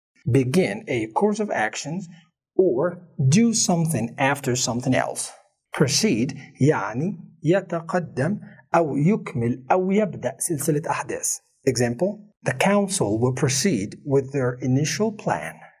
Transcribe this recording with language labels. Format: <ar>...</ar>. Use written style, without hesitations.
<en>Begin a course of actions or do something after something else.</en> <ar>Proceed يعني يتقدم أو يكمل أو يبدأ سلسلة أحداث.</ar> <en>Example: The council will proceed with their initial plan.</en>